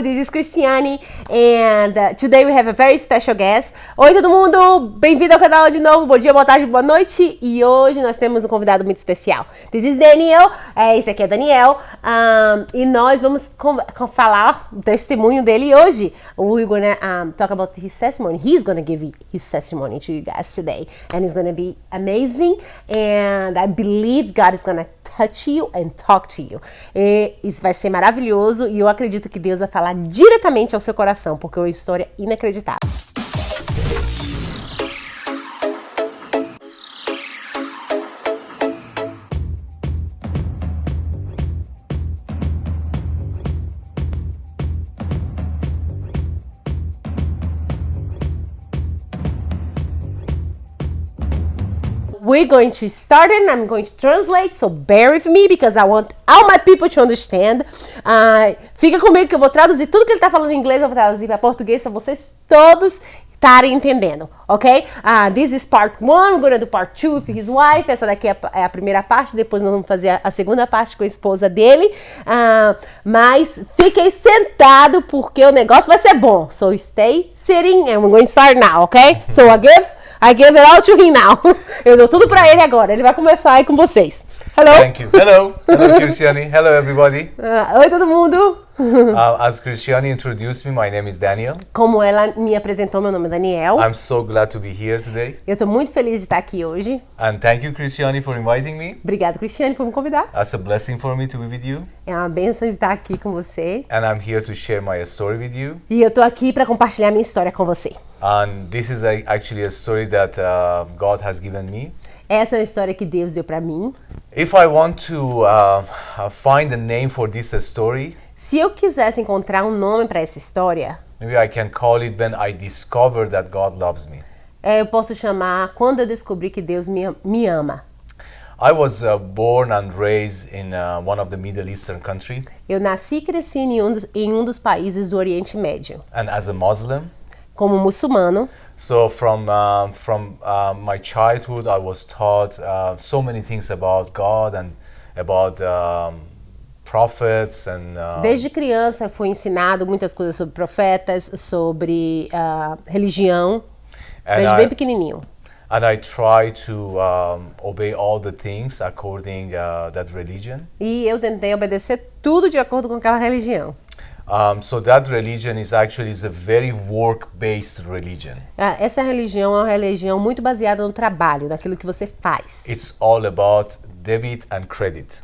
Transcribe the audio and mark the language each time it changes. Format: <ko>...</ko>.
<en>This is Cristiane and today we have a very special guest.</en> <pt>Oi todo mundo, bem-vindo ao canal de novo, bom dia, boa tarde, boa noite. E hoje nós temos um convidado muito especial.</pt> <en>This is Daniel,</en> <pt>esse aqui é Daniel, e nós vamos falar o testemunho dele hoje.</pt> <en>We're gonna talk about his testimony. He's gonna give his testimony to you guys today and it's gonna be amazing and I believe God is gonna touch you and talk to you.</en> <pt>E isso vai ser maravilhoso e eu acredito que Deus vai falar diretamente ao seu coração, porque é uma história inacreditável.</pt> <en>We're going to start it and I'm going to translate, so bear with me because I want all my people to understand.</en> <pt>Fica comigo que eu vou traduzir tudo que ele está falando em inglês, eu vou traduzir para português para vocês todos estarem entendendo, ok?</pt> <en>This is part 1, we're going to do part 2 with his wife.</en> <pt>Essa daqui é a primeira parte, depois nós vamos fazer a segunda parte com a esposa dele. Mas fiquem sentado porque o negócio vai ser bom.</pt> <en>So stay sitting and we're going to start now, ok? So I give it all to him now.</en> <pt>Eu dou tudo pra ele agora. Ele vai começar aí com vocês.</pt> <en>Hello. Thank you. Hello. Hello, Cristiane. Hello, everybody.</en> <pt>Oi, todo mundo.</pt> <en>As Cristiane introduced me, my name is Daniel.</en> <pt>Como ela me apresentou, meu nome é Daniel.</pt> <en>I'm so glad to be here today.</en> <pt>Eu tô muito feliz de estar aqui hoje.</pt> <en>And thank you, Cristiane, for inviting me.</en> <pt>Obrigado, Cristiane, por me convidar.</pt> <en>It's a blessing for me to be with you.</en> <pt>É uma bênção de estar aqui com você.</pt> <en>And I'm here to share my story with you.</en> <pt>E eu tô aqui para compartilhar minha história com você.</pt> <en>And this is actually a story that God has given me.</en> <pt>Essa é uma história que Deus deu para mim.</pt> <en>If I want to find a name for this story,</en> <pt>se eu quisesse encontrar um nome para essa história,</pt> <en>maybe I can call it When I Discovered That God Loves Me.</en> <pt>Eu posso chamar Quando eu descobri que Deus me ama.</pt> <en>I was born and raised in one of the Middle Eastern country.</en> <pt>Eu nasci e cresci em um dos países do Oriente Médio.</pt> <en>And as a Muslim.</en> <pt>Como muçulmano.</pt> <en>So from my childhood, I was taught so many things about God and about prophets and.</en> <pt>Desde criança fui ensinado muitas coisas sobre profetas, sobre religião, desde bem pequenininho.</pt> <en>And I try to obey all the things according that religion.</en> <pt>E eu tentei obedecer tudo de acordo com aquela religião.</pt> <en>So that religion is a very work-based religion.</en> <pt>Essa religião é uma religião muito baseada no trabalho, naquilo que você faz.</pt> <en>It's all about debit and credit.</en>